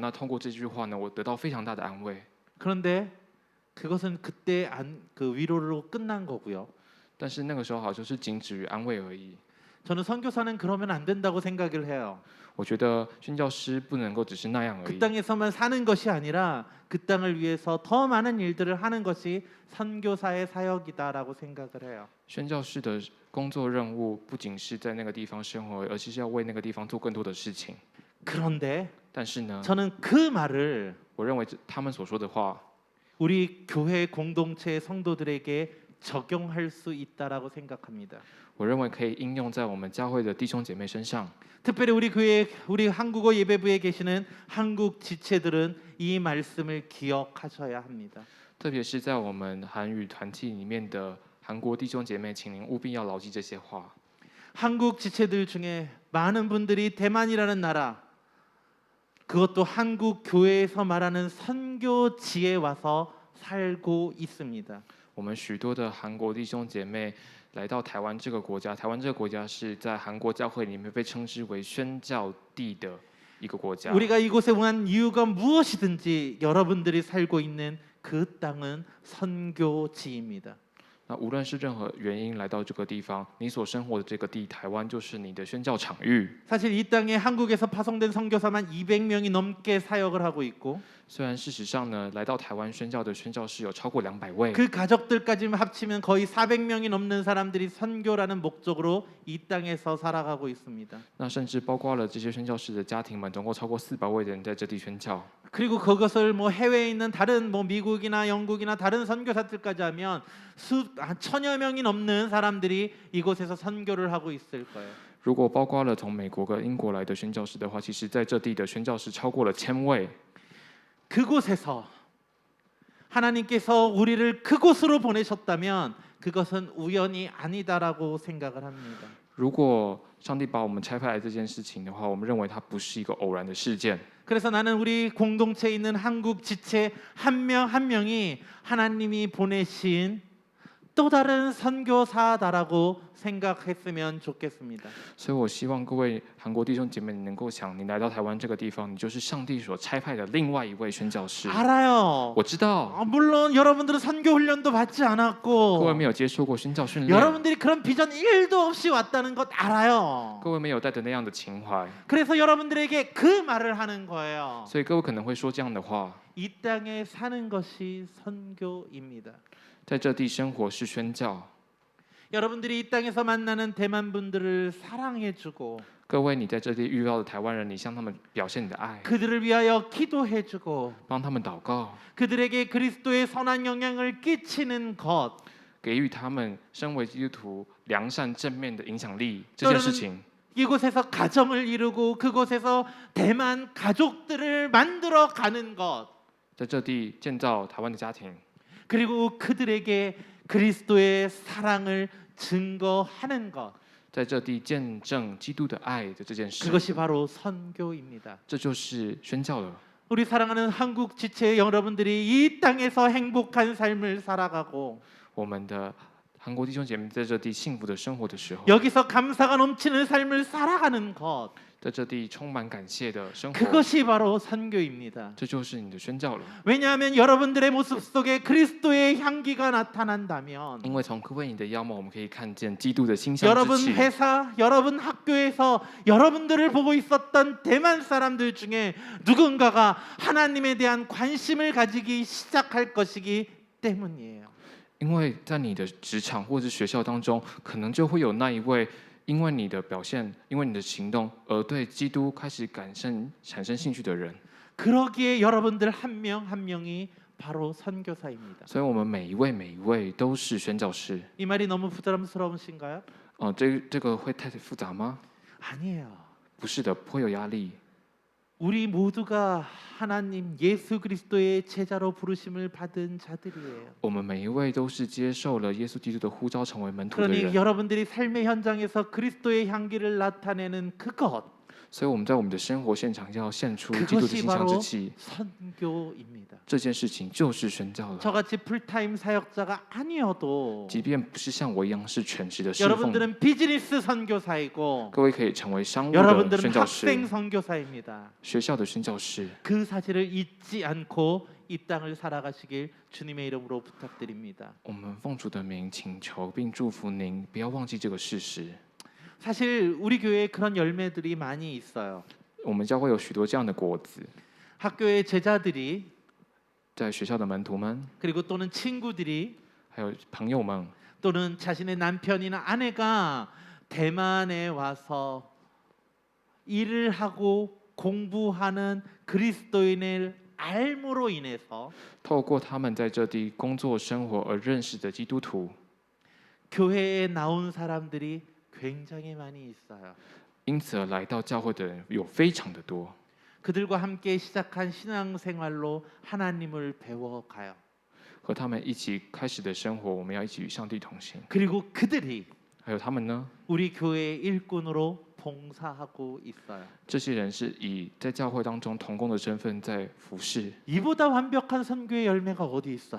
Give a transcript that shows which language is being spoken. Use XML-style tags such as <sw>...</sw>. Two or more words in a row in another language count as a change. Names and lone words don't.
<zh>那通过这句话呢，我得到非常大的安慰。</zh> <ko>그런데 그것은 그때 그 위로로 끝난 거고요.</ko> <zh>但是那个时候好像是仅止于安慰而已。</zh> <ko>저는 선교사는 그러면 안 된다고 생각을 해요.</ko> <zh>我觉得宣教师不能够只是那样而</zh> <ko>그</ko> <zh>已，</zh> <ko>땅에서만 사는 것이 아니라 그 땅을 위해서 더 많은 일들을 하는 것이 선교사의 사역이다라고 생각을 해요.</ko> <zh>宣教师的工作任务不仅是在那个地方生活，而是要为那个地方做更多的事情。</zh> <ko>그런데</ko> <zh>但是呢，</zh> <ko>저는 그 말을</ko> <zh>我认为他们所说的话，</zh> <ko>우리 교회 공동체 성도들에게 적용할 수 있다라고 생각합니다.</ko> <zh>我认为可以应用在我们教会的弟兄姐妹身上。</zh> <ko>특별히 우리 교회 우리 한국어 예배부에 계시는 한국 지체들은 이 말씀을 기억하셔야 합니다.</ko> <zh>特别是在我们韩语团体里面的韩国弟兄姐妹，请您务必要牢记这些话。</zh> <ko>한국 지체들 중에 많은 분들이 대만이라는 나라 그것도 한국 교회에서 말하는 선교지에 와서 살고 있습니다.</ko> <zh>我们许多的韩国弟兄姐妹来到台湾这个国家，台湾这个国家是在韩国教会里面被称之为宣教地的一个国家。</zh> <ko>우리가 이곳에 온 이유가 무엇이든지 여러분들이 살고 있는 그 땅은 선교지입니다.</ko> <zh>那无论是任何原因来到这个地方，你所生活的这个地，台湾就是你的宣教场域。</zh> <ko>사실 이 땅에 한국에서 파송된 선교사만 200명이 넘게 사역을 하고 있고</ko> <zh>虽然事实上呢，来到台湾宣教的宣教士有超过200位，</zh> <ko>그 가족들까지 합치면 거의 400명이 넘는 사람들이 선교라는 목적으로 이 땅에서 살아가고 있습니다.</ko> <zh>那甚至包括了这些宣教士的家庭们，总共超过400位的人在这地宣教。</zh> <ko>그리고 그것을 뭐 해외에 있는 다른 뭐 미국이나 영국이나 다른 선교사들까지 하면 천여 명이 넘는 사람들이 이곳에서 선교를 하고 있을 거예요.</ko> <zh>如果包括了从美国跟英国来的宣教士的话，其实在这地的宣教士超过了1000位。</zh> <ko>그곳에서 하나님께서 우리를 그곳으로 보내셨다면 그것은 우연이 아니다라고 생각을 합니다.</ko> <zh>如果上帝把我们差派来这件事情的话，我们认为它不是一个偶然的事件。</zh> <ko>그래서 나는 우리 공동체에 있는 한국 지체 한 명 한 명이 하나님이 보내신 또 다른 선교사다라고 생각했으면 좋겠습니다.</ko> <zh>所以我希望各位韩国弟兄姐妹，你能够想，你来到台湾这个地方，你就是上帝所差派的另外一位宣教士。</zh> <ko>알아요.</ko> <zh>我知道，</zh> <ko>물론 여러분들은 선교 훈련도 받지</ko> <zh>各位</zh> <ko>않았고</ko> <zh>没有接受过宣教训练，</zh> <ko>여러분들이 그런 비전 1도 없이 왔다는 것 알아요.</ko> <zh>各位没有带着那样的情怀，</zh> <ko>그래서 여러분들에게 그 말을 하는 거예요.</ko> <zh>所以各位可能会说这样的话：</zh> <ko>이 땅에 사는 것이 선교입니다.</ko> <zh>在这地生活是宣教。</zh> <ko>여러분들이 이 땅에서 만나는 대만 분들을 사랑해주고</ko> <zh>各位，你在这地遇到的台湾人，你向他们表现你的爱，</zh> <ko>그들을 위하여 기도해주고</ko> <zh>帮他们祷告，</zh> <ko>그들에게 그리스도의 선한 영향을 끼치는 것</ko> <zh>给予他们身为基督徒良善正面的影响力这件事情。</zh> <ko>이곳에서 가정을 이루고 그곳에서 대만 가족들을 만들어 가는 것</ko> <zh>在这地建造台湾的家庭，</zh> <ko>그리고 그들에게 그리스도의 사랑을 증거하는 것</ko> <zh>在这地见证基督的爱的这件事，</zh> <ko>그것이 바로 선교입니다.</ko> <zh>这就是宣教了。</zh> <ko>우리 사랑하는 한국 지체 여러분들이 이 땅에서 행복한 삶을 살아가고</ko> <zh>我们的韩国弟兄姐妹在这地幸福的生活的时候，</zh> <ko>여기서 감사가 넘치는 삶을 살아가는 것</ko> <zh>在这地充满感谢的生活，</zh> <ko>그것이 바로 선교입니다.</ko> <zh>这就是你的宣教了。</zh> <ko>왜냐하면 여러분들의 모습 속에 그리스도의 향기가 나타난다면</ko> <zh>因为从各位你的样貌，我们可以看见基督的馨香之</zh> <ko>여러분</ko> <zh>气。</zh> <ko>회사, 여러분 학교에서 여러분들을 보고 있었던 대만 사람들 중에 누군가가 하나님에 대한 관심을 가지기 시작할 것이기 때문이에요.</ko> <zh>因为在你的职场或者学校当中，可能就会有那一位，因为你的表现，因为你的行动，而对基督开始产生兴趣的人。</zh> <ko>그러기에 여러분들 한 명 한 명이 바로 선교사입니다.</ko> <zh>所以，我们每一位都是宣教士。</zh> <ko>이 말이 너무 부담스러우신가요?</ko> <zh>这个会太复杂吗？</zh> <ko>아니에요.</ko> <zh>不是的，不会有压力。</zh> <ko>우리 모두가 하나님 예수 그리스도의 제자로 부르심을 받은 자들이에요.</ko> <zh>我们每一位都是接受了耶稣基督的呼召，成为门徒的</zh> <ko>그러니</ko> <zh>人。</zh> <ko>여러분들이 삶의 현장에서 그리스도의 향기를 나타내는 그것,</ko> <zh>所以我们在我们的生活现场要献出基督的</zh> <ko>그것이</ko> <zh>馨香之</zh> <ko>바로</ko> <zh>气。</zh> <ko>선교입니다.</ko> <zh>这件事情就是宣教了。</zh> <ko>저같이 풀타임 사역자가 아니어도</ko> <zh>即便不是像我一样是全职的侍奉，</zh> <ko>여러분들은 비즈니스 선교사이고</ko> <zh>各位可以成为商务的</zh> <ko>여러분들은</ko> <zh>宣教</zh> <ko>학생</ko> <zh>师、</zh> <ko>선교사입니다.</ko> <zh>学校的宣教师。</zh> <ko>그 사실을 잊지 않고 이 땅을 살아가시길 주님의 이름으로 부탁드립니다.</ko> <zh>我们奉主的名请求并祝福您，不要忘记这个事实。</zh> <ko>사실 우리 교회에 그런 열매들이 많이 있어요.</ko> <zh>我们教会有许多这样的果子，</zh> <ko>학교의 제자들이</ko> <zh>在学校的门徒们，</zh> <ko>그리고 또는 친구들이</ko> <zh>还有朋友们，</zh> <ko>또는 자신의 남편이나 아내가 대만에 와서 일을 하고 공부하는 그리스도인을 알므로 인해서</ko> <zh>透过他们在这地工作生活而认识的基督徒，</zh> <ko>교회에 나온 사람들이 굉장히 많이 있어요.</ko> <zh>因此而来到教会的人有非常的多。</zh> <ko>그들과 함께 시작한 신앙생활로 하나님을 배워가요.</ko> <zh>和他们一起开始的生活，我们要一起与上帝同行。</zh> <ko>그리고 그들이</ko> <zh>还有他们呢？</zh> <ko>우리 교회의 일꾼으로 봉사하고 있어요.</ko> <zh>这些人是以在教会当中同工的身份在服侍，</zh> <ko>이보다 완벽한 선교의 열매가 어디 있어요?</ko>